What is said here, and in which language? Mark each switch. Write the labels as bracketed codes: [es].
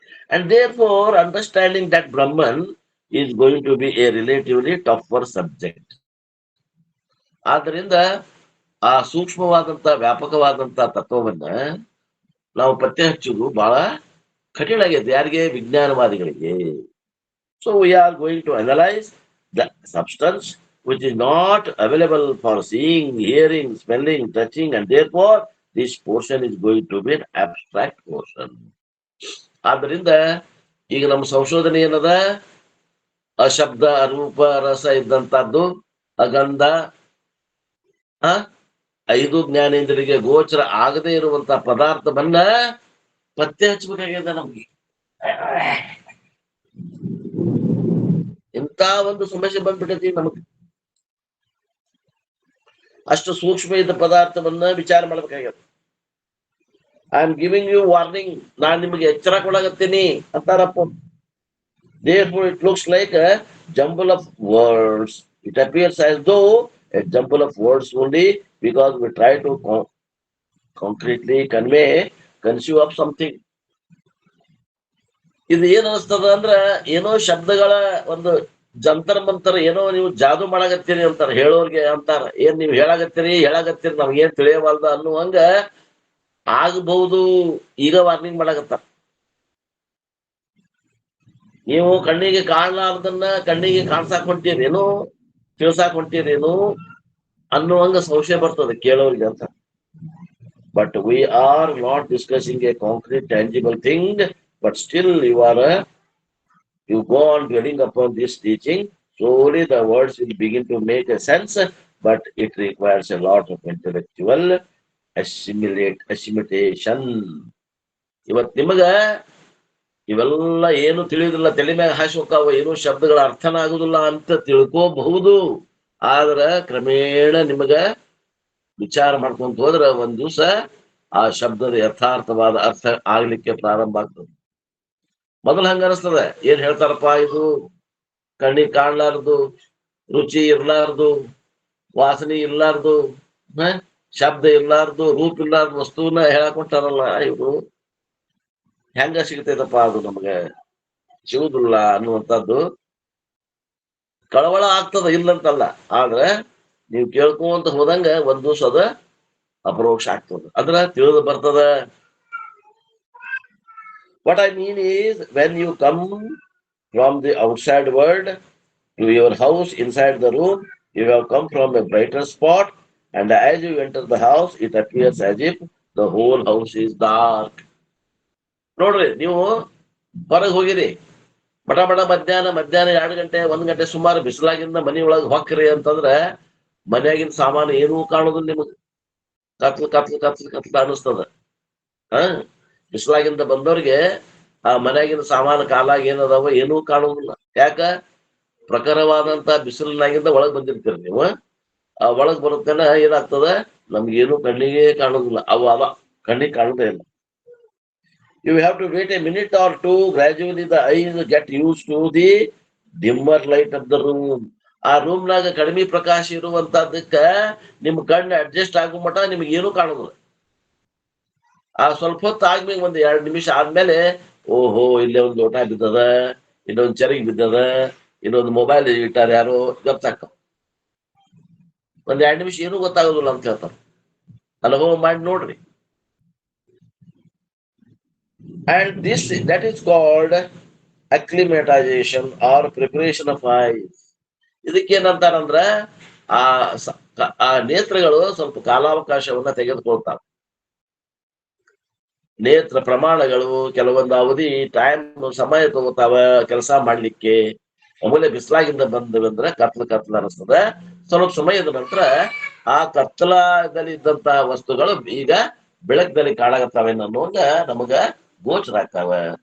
[en] And therefore, understanding that Brahman is going to be a relatively tougher subject. [kn] ಆದ್ದರಿಂದ ಆ ಸೂಕ್ಷ್ಮವಾದಂತ ವ್ಯಾಪಕವಾದಂತ ತತ್ವವನ್ನ ನಾವು ಪತ್ತೆ ಹಚ್ಚುವುದು ಬಹಳ ಕಠಿಣ ಆಗೈತೆ. ಯಾರಿಗೆ? ವಿಜ್ಞಾನವಾದಿಗಳಿಗೆ. [en] So we are going to analyse the substance which is not available for seeing, hearing, smelling, touching, and therefore this portion is going to be an abstract portion. [kn] ಆದ್ದರಿಂದ ಈಗ ನಮ್ಮ ಸಂಶೋಧನೆ ಏನದ? ಅಶಬ್ದ ರೂಪ ರಸ ಇದ್ದಂತದ್ದು, ಅಗಂಧ, ಐದು ಜ್ಞಾನೇಂದ್ರಿಗೆ ಗೋಚರ ಆಗದೆ ಇರುವಂತ ಪದಾರ್ಥವನ್ನ ಪತ್ತೆ ಹಚ್ಚಬೇಕಾಗಿದೆ ನಮ್ಗೆ. ಇಂತ ಒಂದು ಸಮಸ್ಯೆ ಬಂದ್ಬಿಟ್ಟೈತಿ ನಮಗೆ. ಅಷ್ಟು ಸೂಕ್ಷ್ಮ ಇದ್ದ ಪದಾರ್ಥವನ್ನ ವಿಚಾರ ಮಾಡ್ಬೇಕಾಗ್ಯದ. [en] I am giving you warning, [kn] ನಾನ್ ನಿಮಗೆ ಎಚ್ಚರ ಕೊಡಾಗತ್ತೀನಿ ಅಂತಾರಪ್ಪ. [en] Therefore, it looks like a jumble of words. It appears as though a jumble of words only, because we try to concretely conceive of something. [kn] ಇದು ಏನ್ ಅನಿಸ್ತದ ಅಂದ್ರ, ಏನೋ ಶಬ್ದಗಳ ಒಂದು ಜಂತರ ಮಂತರ, ಏನೋ ನೀವು ಜಾದು ಮಾಡಾಗತ್ತೀರಿ ಅಂತಾರ ಹೇಳೋರ್ಗೆ. ಅಂತಾರ, ಏನ್ ನೀವು ಹೇಳಾಗತ್ತೀರಿ ನಮ್ಗೇನ್ ತಿಳಿಯವಲ್ದ ಅನ್ನುವಂಗ ಆಗಬಹುದು. ಈಗ ವಾರ್ನಿಂಗ್ ಮಾಡಾಗತ್ತಾರ. ನೀವು ಕಣ್ಣಿಗೆ ಕಾಣಲಾರ್ದನ್ನ ಕಣ್ಣಿಗೆ ಕಾಣ್ಸಾಕ್ ಹೊಂಟೀರೇನು, ತಿಳ್ಸಾಕ್ ಹೊಂಟೀರೇನು ಅನ್ನುವಂಗ ಸಂಶಯ ಬರ್ತದೆ ಕೇಳೋರಿಗೆ ಅಂತ. [en] But we are not discussing a concrete tangible thing, but still you go on dwelling upon this teaching. Slowly the words will begin to make a sense, but it requires a lot of intellectual assimilation. [kn] ಇವತ್ ನಿಮಗ ಇವೆಲ್ಲ ಏನು ತಿಳಿಯುದಿಲ್ಲ, ತಲೆ ಮ್ಯಾಗ ಹಾಸಿ ಹೋಗ್ತಾವ, ಏನು ಶಬ್ದಗಳ ಅರ್ಥನ ಆಗುದಿಲ್ಲ ಅಂತ ತಿಳ್ಕೋಬಹುದು. ಆದ್ರ ಕ್ರಮೇಣ ನಿಮಗ ವಿಚಾರ ಮಾಡ್ಕೊಂತ ಹೋದ್ರ ಒಂದ್ ದಿವಸ ಆ ಶಬ್ದದ ಯಥಾರ್ಥವಾದ ಅರ್ಥ ಆಗ್ಲಿಕ್ಕೆ ಪ್ರಾರಂಭ ಆಗ್ತದೆ. ಮೊದಲು ಹಂಗ ಅನಿಸ್ತದ, ಏನ್ ಹೇಳ್ತಾರಪ್ಪ ಇದು ಕಣ್ಣಿಗೆ ಕಾಣ್ಲಾರ್ದು, ರುಚಿ ಇರ್ಲಾರ್ದು, ವಾಸನೆ ಇರ್ಲಾರ್ದು, ಶಬ್ದ ಇರ್ಲಾರ್ದು, ರೂಪ ಇರ್ಲಾರ್ದು ವಸ್ತುವನ್ನ ಹೇಳಕೊಂಟಾರಲ್ಲ, ಇವರು ಹೆಂಗ ಸಿಗ್ತೈತಪ್ಪ ಅದು ನಮ್ಗೆ? ಸಿಗುದಿಲ್ಲ ಅನ್ನುವಂಥದ್ದು ಕಳವಳ ಆಗ್ತದ, ಇಲ್ಲಂತಲ್ಲ. ಆದ್ರೆ ನೀವು ಕೇಳ್ಕೊಂತ ಹೋದಂಗ ಒಂದ್ ದಿವಸ ಅದ ಅಪರೋಕ್ಷ ಆಗ್ತದ, ಅದ್ರ ತಿಳಿದು ಬರ್ತದ. [en] What I mean is, when you come from the outside world to your house, inside the room, you have come from a brighter spot, and as you enter the house, it appears as if the whole house is dark. [kn] ನೋಡ್ರಿ, ನೀವು ಹೊರಗೆ ಹೋಗಿರಿ, ಬಡ ಮಧ್ಯಾಹ್ನ 2 ಗಂಟೆ 1 ಗಂಟೆ ಸುಮಾರು ಬಿಸಿಲಾಗಿಂದ ಮನೆಯೊಳಗೆ ಹೊಕ್ಕ್ರಿ ಅಂತಂದ್ರ ಮನೆಯಾಗಿನ ಸಾಮಾನು ಏನೂ ಕಾಣುದಿಲ್ಲ ನಿಮಗೆ. ಕತ್ಲು ಅನಿಸ್ತದ. ಬಿಸಿಲಾಗಿಂದ ಬಂದವ್ರಿಗೆ ಆ ಮನೆಯಾಗಿನ ಸಾಮಾನು ಕಾಲಾಗ ಏನದಾವ ಏನೂ ಕಾಣುವುದಿಲ್ಲ. ಯಾಕ? ಪ್ರಖರವಾದಂತ ಬಿಸಿಲಿನಾಗಿಂದ ಒಳಗ್ ಬಂದಿರ್ತೀರಿ ನೀವು. ಆ ಒಳಗ್ ಬರುತ್ತೇನ ಏನಾಗ್ತದ, ನಮ್ಗೇನು ಕಣ್ಣಿಗೆ ಕಾಣುದಿಲ್ಲ. ಅವ ಕಣ್ಣಿಗೆ ಕಾಣುದೇ ಇಲ್ಲ. [en] You have to wait a minute or two. Gradually the eyes get used to the dimmer light of the room. [kn] ಆ ರೂಮ್ನಾಗ ಕಡಿಮೆ ಪ್ರಕಾಶ ಇರುವಂತದಕ್ಕ ನಿಮ್ ಕಣ್ಣು ಅಡ್ಜಸ್ಟ್ ಆಗೋ ಮಟ ನಿಮ್ಗೆ ಏನು ಕಾಣುದಿಲ್ಲ. ಆ ಸ್ವಲ್ಪ ಹೊತ್ತು ಆದ್ಮೇಲೆ 1-2 ನಿಮಿಷ ಆದ್ಮೇಲೆ, ಓಹೋ ಇಲ್ಲೇ ಒಂದು ಲೋಟ ಬಿದ್ದದ, ಇನ್ನೊಂದು ಚರಿಗೆ ಬಿದ್ದದ, ಇನ್ನೊಂದು ಮೊಬೈಲ್ ಇಟ್ಟಾರ ಯಾರು, ಗೊತ್ತಾಕ. 1-2 ನಿಮಿಷ ಏನೂ ಗೊತ್ತಾಗೋದಿಲ್ಲ ಅಂತ ಹೇಳ್ತಾರ. ಅನುಭವ ಮಾಡಿ ನೋಡ್ರಿ. [en] And that is called acclimatization or preparation of eyes. [kn] ಇದಕ್ಕೇನಂತಾರಂದ್ರ ಆ ನೇತ್ರಗಳು ಸ್ವಲ್ಪ ಕಾಲಾವಕಾಶವನ್ನ ತೆಗೆದುಕೊಳ್ತಾವ. ನೇತ್ರ ಪ್ರಮಾಣಗಳು ಕೆಲವೊಂದು ಅವಧಿ ಸಮಯ ತಗೋತಾವ ಕೆಲಸ ಮಾಡ್ಲಿಕ್ಕೆ. ಆಮೇಲೆ ಬಿಸಿಲಾಗಿಂದ ಬಂದ್ರೆ ಕತ್ಲ ಅನಿಸ್ತದೆ. ಸ್ವಲ್ಪ ಸಮಯದ ನಂತರ ಆ ಕತ್ತಲದಲ್ಲಿ ಇದ್ದಂತಹ ವಸ್ತುಗಳು ಈಗ ಬೆಳಕಲ್ಲಿ ಕಾಣಾಗತ್ತಾವೆ ಅನ್ನೋಂಗ ನಮಗ ಗೋಚರ ಆಗ್ತಾವ.